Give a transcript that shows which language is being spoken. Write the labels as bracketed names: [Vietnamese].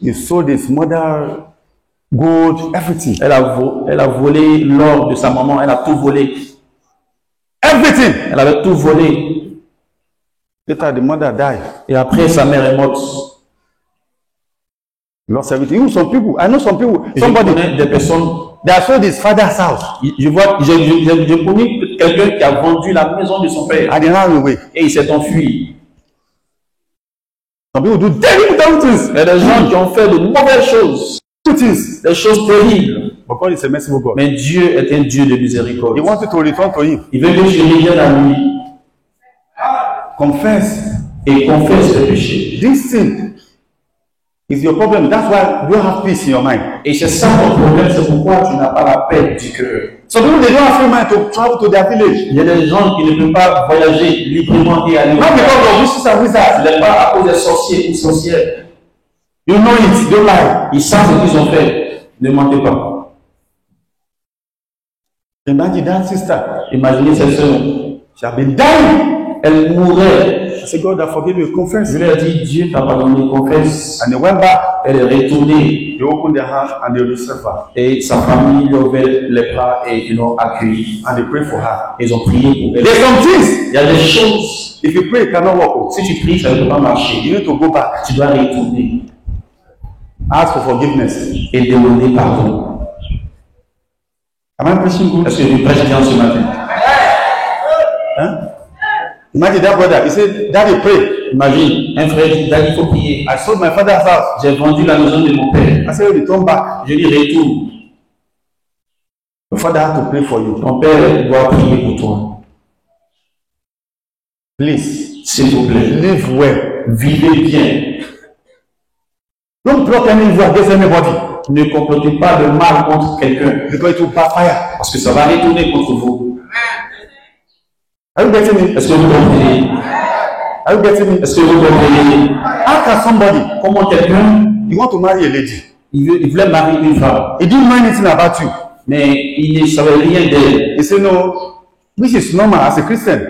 [English] He sold his mother gold, everything. [French] Elle a volé l'or de sa maman. Elle a tout volé. [English] Everything. [French] Elle avait tout volé. [English] Later, the mother died. [French] Et après, sa mère est morte. [English] Lost everything. Even some people, I know some people, [French] Je [English] somebody, [French] connais des personnes. [English] they have sold his father's house [French] Je connais quelqu'un qui a vendu la maison de son père. [English] and they ran away. [French] Et il s'est enfui. [English] Some people do terrible things. [French] Il y a des gens qui ont fait de mauvaises choses. [English] Things. [French] Des choses terribles. [English] But God is a merciful God. [French] Mais Dieu est un Dieu de miséricorde. [English] He wants you to return to him. [French] Il veut que tu reviennes à lui [English] Confess. [French] et confesse tes péchés. [English] This thing is your problem. That's why you don't have peace in your mind. [French] Et c'est ça ton problème, c'est pourquoi tu n'as pas la paix du cœur. [English] Some people, they don't have free mind to travel to their village. [French] Il y a des gens qui ne peuvent pas voyager librement et aller. [English] Not because of witches and wizards. [French] Ce n'est pas à cause des sorciers ou sorcières. [English] You know it. Don't lie. [French] Ils savent ce qu'ils ont fait. Ne mentez pas. [English] Imagine that sister. [French] Imaginez cette sœur. [English] She has been dying. [French] Elle mourait. [English] I said, God, I forgive you. Confess. [French] Je lui ai dit, Dieu t'a pardonné, confesse. [English] And they went back. [French] Elle est retournée. [English] They opened their hands and they received her. [French] Et sa famille lui a ouvert les bras et ils l'ont accueillie. [English] And they prayed for her. [French] Ils ont prié pour elle. [English] There's some things. [French] Il y a des choses. [English] If you pray, it cannot work. [French] Si tu pries, ça ne peut pas marcher. [English] You need to go back. [French] Tu dois retourner [English] Ask for forgiveness. [French] et demander pardon. [English] Am I preaching good? [French] Est-ce que je prêche bien ce matin? Huh? [English] Imagine that brother. He said, Daddy, pray. [French] Imagine, un frère dit, Daddy, il faut prier. [English] I sold my father's house. [French] J'ai vendu la maison de mon père. [English] I said, return back. [French] Je dis, retourne. [English] Your father had to pray for you. [French] Ton père doit prier pour toi. [English] Please, [French] S'il vous plaît, [English] live well. [French] vivez bien. [English] Don't plot any evil against anybody. [French] Ne complotez pas de mal contre quelqu'un, [English] Because it will backfire. [French] parce que ça va retourner contre vous. [English] Are you getting me? [French] Est-ce que vous comprenez? [English] Are you getting me? [French] Est-ce que vous comprenez? [English] How can somebody, [French] Comment quelqu'un, [English] you want to marry a lady, [French] il voulait marier une femme, [English] he didn't know anything about you. [French] mais il ne savait rien d'elle. [English] He said, no, which is normal as a Christian.